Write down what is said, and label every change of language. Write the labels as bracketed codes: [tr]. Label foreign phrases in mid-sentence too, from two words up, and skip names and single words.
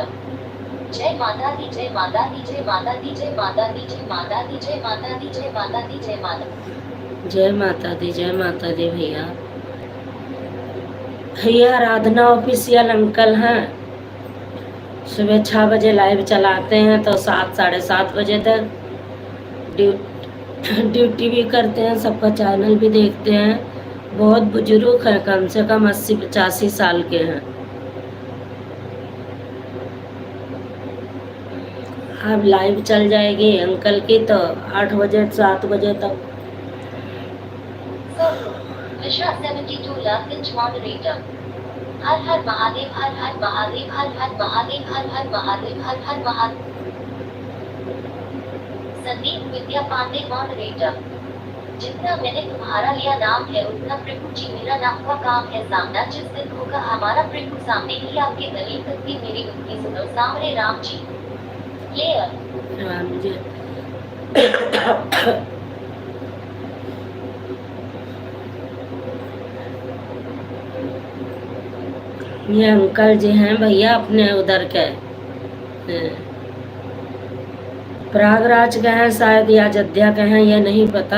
[hi] जय माता दी, जय माता दी, जय माता दी, जय माता दी, जय माता दी, जय माता दी, जय माता दी, जय माता, जय माता दी, जय माता दी। भैया भैया आराधना ऑफिशियल अंकल हैं, सुबह 6 बजे लाइव चलाते हैं तो 7 साढ़े 7 बजे तक ड्यूटी भी करते हैं, सबका चैनल भी देखते हैं। बहुत बुजुर्ग हैं, कम से कम 80-85 साल के हैं। अब लाइव चल जाएगी अंकल की तो 8 बजे 7 बजे तक। मिश्रा 72 लाख मॉडरेटर। हर हर महादेव, हर हर महादेव, हर हर महादेव, हर हर महादेव, हर हर महादेव। संदीप विद्या पांडे मॉडरेटर। जितना मैंने तुम्हारा लिया नाम है उतना प्रभु जी मेरा नाम हुआ काम है सामना, जिस दिन होगा हमारा प्रभु सामने ही आपके दलील तक मेरी उनकी सुनो सामने राम जी, प्लेयर। राम जी ये अंकल जी हैं भैया अपने उधर के प्रयागराज के हैं शायद या अयोध्या के हैं, ये नहीं पता।